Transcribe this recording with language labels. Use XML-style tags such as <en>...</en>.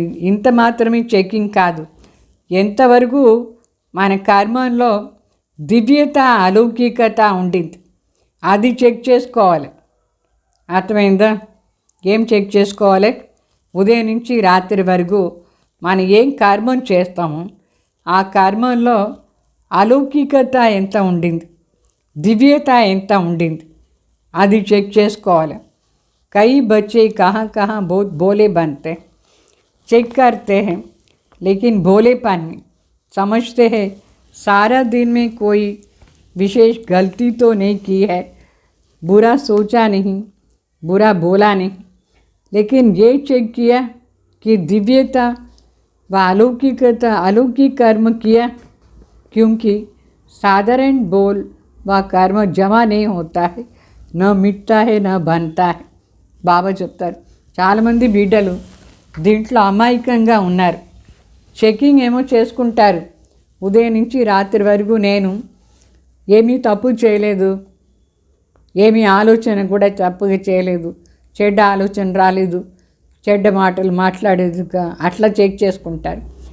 <te>ఇంత మాత్రమే చెకింగ్ కాదు, ఎంతవరకు మన కర్మంలో దివ్యత, అలౌకికత ఉండింది అది చెక్ చేసుకోవాలి. అర్థమైందా? ఏం చెక్ చేసుకోవాలి? ఉదయం నుంచి రాత్రి వరకు మనం ఏం కర్మం చేస్తామో ఆ కర్మంలో అలౌకికత ఎంత ఉండింది, దివ్యత ఎంత ఉండింది అది చెక్ చేసుకోవాలి.</te> <hi>కై బच्चे कहाँ कहाँ बहुत भोले बनते, चेक करते हैं लेकिन भोलेपन में समझते हैं सारा दिन में कोई विशेष गलती तो नहीं की है, बुरा सोचा नहीं, बुरा बोला नहीं, लेकिन ये चेक किया कि दिव्यता व अलौकिकता, अलौकिक कर्म किया, क्योंकि साधारण बोल व कर्म जमा नहीं होता है, न मिटता है न बनता है.</hi> <te>బాబా చెప్తారు. చాలామంది బిడ్డలు దీంట్లో అమాయకంగా ఉన్నారు. చెకింగ్ ఏమో చేసుకుంటారు ఉదయం నుంచి రాత్రి వరకు. నేను ఏమీ తప్పు చేయలేదు, ఏమీ ఆలోచన కూడా తప్పుగా చేయలేదు, చెడ్డ ఆలోచన రాలేదు, చెడ్డ మాటలు మాట్లాడేది అట్లా చెక్ చేసుకుంటారు.</te>